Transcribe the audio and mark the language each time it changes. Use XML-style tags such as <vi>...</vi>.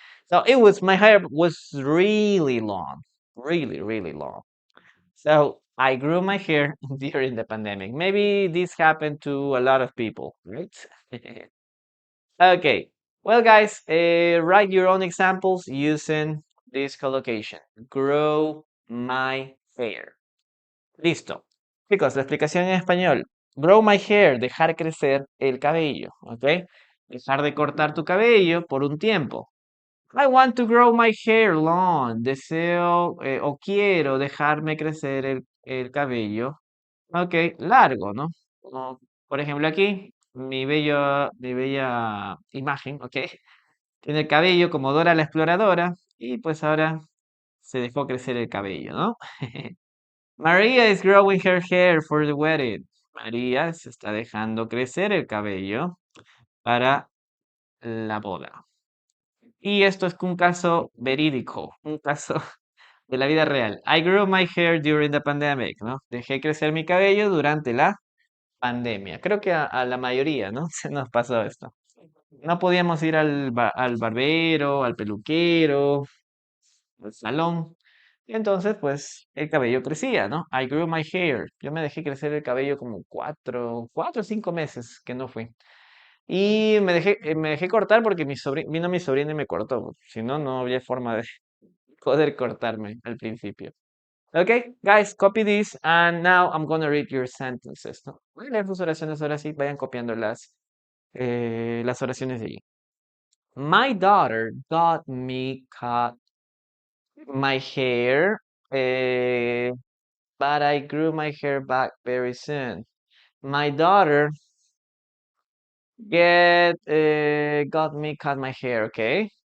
<en>So it was my hair was really long, really, really long. So I grew my hair during the pandemic. Maybe this happened to a lot of people, right? Okay. Well, guys, write your own examples using this collocation. Grow my hair. Listo.</en> <es>Chicos, la explicación en español.</es> <en>Grow my hair,</en> <es>dejar crecer el cabello, ¿ok? Dejar de cortar tu cabello por un tiempo.</es> <en>I want to grow my hair long.</en> <es>Deseo o quiero dejarme crecer el cabello. Ok, largo, ¿no? Por ejemplo, aquí, mi bella imagen, ¿ok? Tiene el cabello como Dora la exploradora y pues ahora se dejó crecer el cabello, ¿no?</es> <en>Maria is growing her hair for the wedding.</en> <es>María se está dejando crecer el cabello para la boda. Y esto es un caso verídico, un caso de la vida real.</es> <en>I grew my hair during the pandemic, ¿no?</en> <es>Dejé crecer mi cabello durante la pandemia. Creo que a la mayoría, ¿no? Se nos pasó esto. No podíamos ir al barbero, al peluquero, al salón. Y entonces, pues, el cabello crecía, ¿no?</es> <en>I grew my hair.</en> <es>Yo me dejé crecer el cabello como 4 o 5 meses que no fui. Y me dejé cortar porque vino mi sobrina y me cortó. Si no, no había forma de poder cortarme al principio.</es> <en>Okay, guys, copy this and now I'm gonna read your sentences, ¿no?</en> <es>Voy a leer sus oraciones ahora sí, vayan copiando las oraciones de allí.</es> <en>My daughter got me cut my hair, but I grew my hair back very soon. My daughter got me cut my hair, okay?</en>